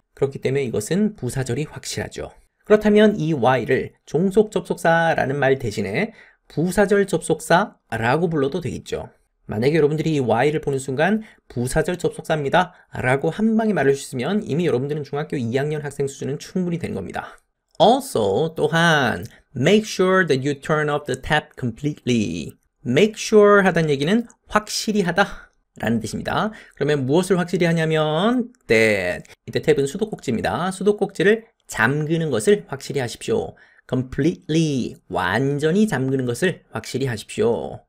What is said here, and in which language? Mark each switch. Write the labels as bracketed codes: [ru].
[ko] 그렇기 때문에 이것은 부사절이 확실하죠. 그렇다면 이 while을 종속 접속사라는 말 대신에 부사절 접속사라고 불러도 되겠죠. 만약에 여러분들이 이 while을 보는 순간 부사절 접속사입니다 라고 한 방에 말할 수 있으면 이미 여러분들은 중학교 2학년 학생 수준은 충분히 된 겁니다. [en] Also, [ko] 또한 [en] make sure that you turn off the tap completely. [ko] make sure 하다는 얘기는 확실히 하다 라는 뜻입니다. 그러면 무엇을 확실히 하냐면 that. 이때 탭은 수도꼭지입니다. 수도꼭지를 잠그는 것을 확실히 하십시오. completely, 완전히 잠그는 것을 확실히 하십시오.